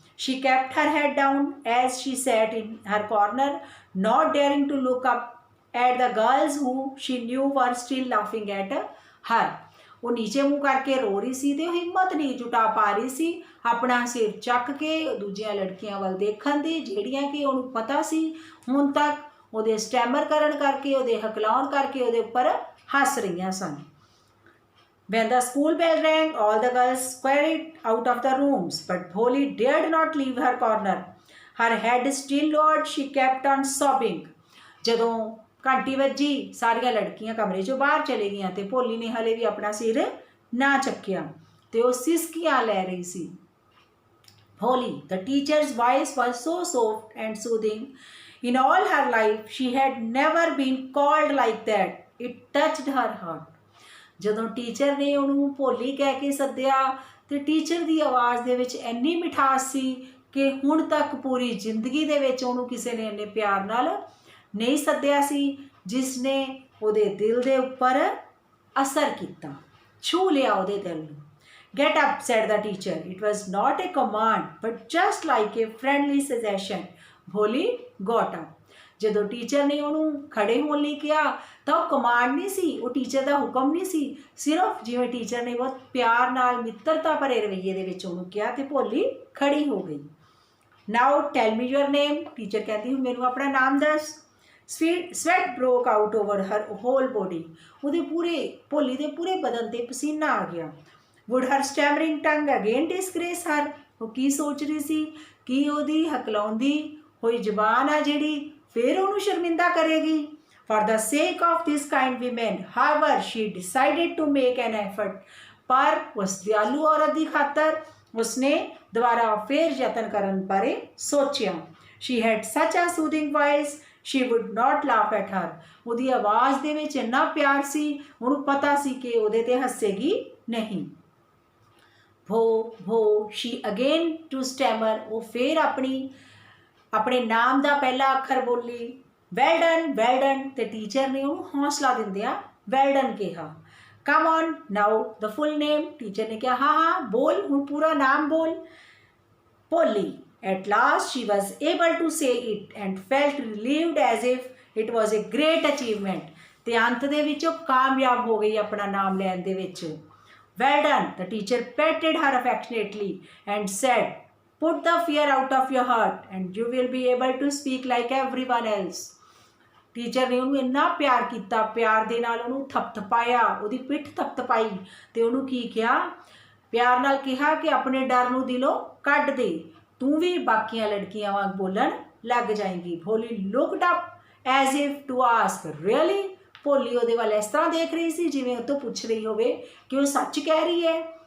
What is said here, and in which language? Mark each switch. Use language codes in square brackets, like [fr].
[en] She kept her head down as she sat in her corner, not daring to look up at the girls who she knew were still laughing at her। [pa] ਉਹ ਨੀਚੇ ਮੂੰਹ ਕਰਕੇ ਰੋ ਰਹੀ ਸੀ ਤੇ ਉਹ ਹਿੰਮਤ ਨਹੀਂ ਜੁਟਾ ਪਾ ਰਹੀ ਸੀ ਆਪਣਾ ਸਿਰ ਚੱਕ ਕੇ ਦੂਜੀਆਂ ਲੜਕੀਆਂ ਵੱਲ ਦੇਖਣ ਦੀ, ਜਿਹੜੀਆਂ ਕਿ ਉਹਨੂੰ ਪਤਾ ਸੀ ਹੁਣ ਤੱਕ ਉਹਦੇ ਸਟੈਮਰ ਕਰਨ ਕਰਕੇ, ਉਹਦੇ ਹਕਲਾਉਣ ਕਰਕੇ ਉਹਦੇ ਉੱਪਰ ਹੱਸ ਰਹੀਆਂ ਸਨ। [en] When the school bell rang, all the girls scurried out of the rooms, but Bholi dared not leave her corner। Her head still lowered, she kept on sobbing। [pa] ਜਦੋਂ ਘੰਟੀ ਵੱਜੀ ਸਾਰੀਆਂ ਲੜਕੀਆਂ ਕਮਰੇ 'ਚੋਂ ਬਾਹਰ ਚਲੇ ਗਈਆਂ ਅਤੇ ਭੋਲੀ ਨੇ ਹਲੇ ਵੀ ਆਪਣਾ ਸਿਰ ਨਾ ਚੱਕਿਆ ਅਤੇ ਉਹ ਸਿਸਕੀਆਂ ਲੈ ਰਹੀ ਸੀ। [en] Bholi, the teacher's voice was so soft and soothing। In all her life, she had never been called like that। It touched her heart। [pa] ਜਦੋਂ ਟੀਚਰ ਨੇ ਉਹਨੂੰ ਭੋਲੀ ਕਹਿ ਕੇ ਸੱਦਿਆ ਅਤੇ ਟੀਚਰ ਦੀ ਆਵਾਜ਼ ਦੇ ਵਿੱਚ ਇੰਨੀ ਮਿਠਾਸ ਸੀ ਕਿ ਹੁਣ ਤੱਕ ਪੂਰੀ ਜ਼ਿੰਦਗੀ ਦੇ ਵਿੱਚ ਉਹਨੂੰ ਕਿਸੇ ਨੇ ਇੰਨੇ ਪਿਆਰ ਨਾਲ ਨਹੀਂ ਸੱਦਿਆ ਸੀ, ਜਿਸ ਨੇ ਉਹਦੇ ਦਿਲ ਦੇ ਉੱਪਰ ਅਸਰ ਕੀਤਾ, ਛੂਹ ਲਿਆ ਉਹਦੇ ਦਿਲ ਨੂੰ। [en] Get up, said the teacher। It was not a command, but just like a friendly suggestion। Bholi got up। [pa] ਜਦੋਂ ਟੀਚਰ ਨੇ ਉਹਨੂੰ ਖੜੇ ਹੋਣ ਲਈ ਕਿਹਾ ਤਾਂ ਉਹ ਕਮਾਂਡ ਨਹੀਂ ਸੀ, ਉਹ ਟੀਚਰ ਦਾ ਹੁਕਮ ਨਹੀਂ ਸੀ, ਸਿਰਫ ਜਿਵੇਂ ਟੀਚਰ ਨੇ ਬਹੁਤ ਪਿਆਰ ਨਾਲ ਮਿੱਤਰਤਾ ਭਰੇ ਰਵੱਈਏ ਦੇ ਵਿੱਚ ਉਹਨੂੰ ਕਿਹਾ ਤੇ ਭੋਲੀ ਖੜੀ ਹੋ ਗਈ। [en] now tell me your name, [pa] ਟੀਚਰ ਕਹਿੰਦੀ ਮੈਨੂੰ ਆਪਣਾ ਨਾਮ ਦੱਸ। [en] sweat broke out over her whole body, [pa] ਉਹਦੇ ਪੂਰੇ ਭੋਲੀ ਦੇ ਪੂਰੇ ਬਦਨ ਤੇ ਪਸੀਨਾ ਆ ਗਿਆ। [en] would her stammering tongue again disgrace her, [pa] ਉਹ ਕੀ ਸੋਚ ਰਹੀ ਸੀ ਕਿ ਉਹਦੀ ਹਕਲਾਉਂਦੀ ਹੋਈ ਜ਼ਬਾਨ ਆ ਜਿਹੜੀ ਫਿਰ ਉਹਨੂੰ ਸ਼ਰਮਿੰਦਾ ਕਰੇਗੀ। [en] For the sake of this kind women, however, she decided to make an effort, [pa] ਪਰ ਉਸ ਦਿਆਲੂ ਔਰਤ ਦੀ ਖਾਤਰ ਉਸਨੇ ਦੁਬਾਰਾ ਫਿਰ ਯਤਨ ਕਰਨ ਬਾਰੇ ਸੋਚਿਆ। [en] She had such a soothing voice, she would not laugh at her, [pa] ਉਹਦੀ ਆਵਾਜ਼ ਦੇ ਵਿੱਚ ਇੰਨਾ ਪਿਆਰ ਸੀ, ਉਹਨੂੰ ਪਤਾ ਸੀ ਕਿ ਉਹਦੇ ਤੇ ਹੱਸੇਗੀ ਨਹੀਂ। ਭੋ ਭੋ [en] she again to stammer, [pa] ਉਹ ਫਿਰ ਆਪਣੇ ਨਾਮ ਦਾ ਪਹਿਲਾ ਅੱਖਰ ਬੋਲੀ। [en] well done, [pa] ਤੇ ਟੀਚਰ ਨੇ ਉਹਨੂੰ ਹੌਸਲਾ ਦਿੰਦਿਆਂ ਵੈਲ ਡਨ ਕਿਹਾ। [en] come on now the full name, [pa] teacher ਨੇ ਕਿਹਾ ਹਾਂ ਬੋਲ ਹੁਣ ਪੂਰਾ ਨਾਮ ਬੋਲ। [en] Bholi at last she was able to say it and felt relieved as if it was a great achievement, [pa] ਤੇ ਅੰਤ ਦੇ ਵਿੱਚ [en] ਉਹ ਕਾਮਯਾਬ ਹੋ ਗਈ ਆਪਣਾ ਨਾਮ ਲੈਣ ਦੇ ਵਿੱਚ। Well done, the teacher patted her affectionately and said, put the fear out of your heart and you will be able to speak like everyone else. [pa] Teacher ਨੇ ਉਹਨੂੰ ਇੰਨਾ ਪਿਆਰ ਕੀਤਾ, ਪਿਆਰ ਦੇ ਨਾਲ ਉਹਨੂੰ ਥਪਥਪਾਇਆ, ਉਹਦੀ ਪਿੱਠ ਥਪਥਪਾਈ ਤੇ ਉਹਨੂੰ ਕੀ ਕਿਹਾ, ਪਿਆਰ ਨਾਲ ਕਿਹਾ ਕਿ ਆਪਣੇ ਡਰ ਨੂੰ ਦਿਲੋਂ ਕੱਢ ਦੇ, ਤੂੰ ਵੀ ਬਾਕੀਆਂ ਲੜਕੀਆਂ ਵਾਂਗ ਬੋਲਣ ਲੱਗ ਜਾਏਂਗੀ। [en] Bholi looked up as if to ask really, [pa] ਭੋਲੀ ਉਹਦੇ ਵੱਲ ਇਸ ਤਰ੍ਹਾਂ ਦੇਖ ਰਹੀ ਸੀ ਜਿਵੇਂ ਉਹ ਤੋਂ ਪੁੱਛ ਰਹੀ ਹੋਵੇ ਕਿ ਉਹ ਸੱਚ ਕਹਿ ਰਹੀ ਹੈ।